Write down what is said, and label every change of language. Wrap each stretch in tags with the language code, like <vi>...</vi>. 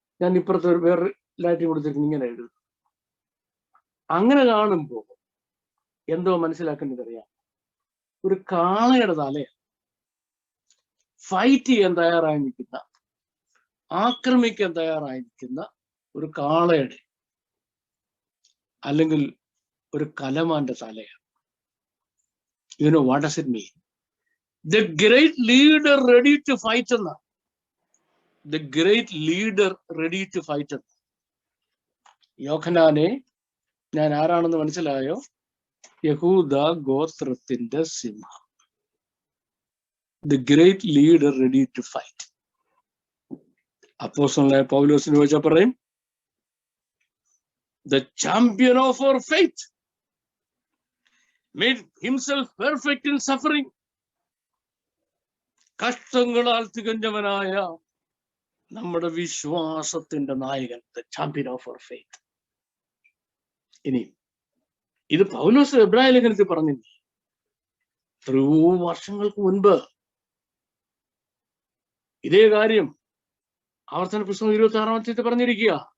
<ml>ഞാൻ ഇപ്പുറത്തെ വേറെ ലാറ്റി കൊടുത്തിരിക്കുന്നു. ഇങ്ങനെ എഴുതുന്നു. അങ്ങനെ കാണുമ്പോ എന്തോ മനസ്സിലാക്കേണ്ടത് അറിയാം. ഒരു കാളയുടെ തലയാണ്. ഫൈറ്റ് ചെയ്യാൻ തയ്യാറായി നിൽക്കുന്ന, ആക്രമിക്കാൻ തയ്യാറായി നിൽക്കുന്ന ഒരു കാളയുടെ അല്ലെങ്കിൽ ഒരു കലമാന്റെ തലയാണ്.</ml> <en>You know what does it mean? The great leader ready to fight</en> <ml>എന്നാ.</ml> <en>The great leader ready to fight</en> <ml>എന്നാ. യോഹന്നാനെ, ഞാൻ ആരാണെന്ന് മനസ്സിലായോ? യഹൂദ ഗോത്രത്തിന്റെ സിംഹം.</ml> <en>The great leader ready to fight.</en> <ml>അപ്പോസ്തലനായ പൗലോസിന് ചോദിച്ചാൽ പറയും,</ml> <en>the champion of our faith made himself perfect in suffering.</en> <ml>കഷ്ടങ്ങളാൽ തികഞ്ഞവനായ നമ്മുടെ വിശ്വാസത്തിന്റെ നായകൻ,</ml> <en>the champion of our faith.</en> <ml>ഇനി ഇത് പൗലോസ് എബ്രായ ലേഖനത്തിൽ പറഞ്ഞില്ല, എത്രയോ വർഷങ്ങൾക്ക് മുൻപ് ഇതേ കാര്യം ആവർത്തന പുസ്തകം 26-ാമത്തെ പറഞ്ഞിരിക്കുക.</ml>